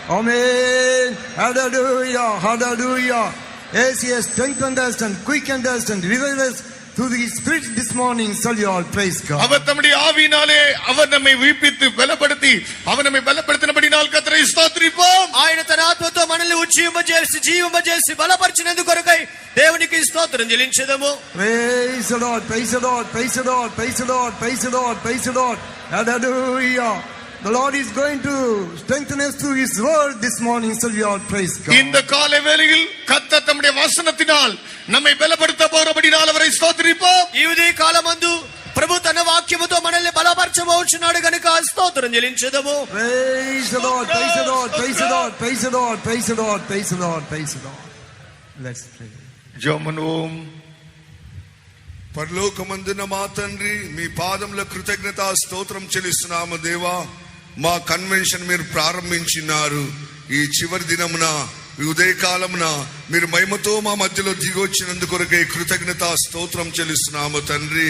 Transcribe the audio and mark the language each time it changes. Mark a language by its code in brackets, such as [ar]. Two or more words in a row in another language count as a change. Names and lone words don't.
[en] Amen. Hallelujah, hallelujah. Yes, He has strengthened us and quickened us and revived us through the Spirit this morning. Shall you all praise God? [ta] அவர் தம்முடைய ஆவியினாலே அவர் நம்மை உயிர்ப்பித்து பலப்படுத்தி அவர் நம்மை பலப்படுத்தினபடியால் கர்த்தரை ஸ்தோத்திரிப்போம். [te] ఆయన తన ఆత్మతో మనల్ని జీవింపజేసి బలపరిచినందుకు కొరకై దేవునికి స్తోత్రం చెల్లించుదము. [en] Praise the Lord, praise the Lord, praise the Lord, praise the Lord, praise the Lord, praise the Lord. Hallelujah. The Lord is going to strengthen us through His word this morning. Shall we all praise God? இந்த காலை வேளையில் கர்த்தர் தம்முடைய வசனத்தினால் நம்மை பலப்படுத்த போகிறபடியால் அவரை ஸ்தோத்திரிப்போம். ఈ ఉదయ కాలమందు ప్రభు తన వాక్యముతో మనల్ని బలపరచబోచున్నాడు గనుక స్తోత్రం చెల్లించుదము. Praise the Lord, praise the Lord, praise the Lord, praise the Lord, praise the Lord, praise the Lord, praise the Lord. Let's pray. జోమనుం [te] పరలోకమందున మా తండ్రి, మీ పాదముల కృతజ్ఞతా స్తోత్రం చెల్లిస్తున్నాము దేవా. మా కన్వెన్షన్ మీరు ప్రారంభించినారు. ఈ చివరి దినమున, ఈ ఉదయకాలమున మీరు మహిమతో మా మధ్యలో దిగొచ్చినందుకొరకే కృతజ్ఞతా స్తోత్రం చెల్లిస్తున్నాము తండ్రి.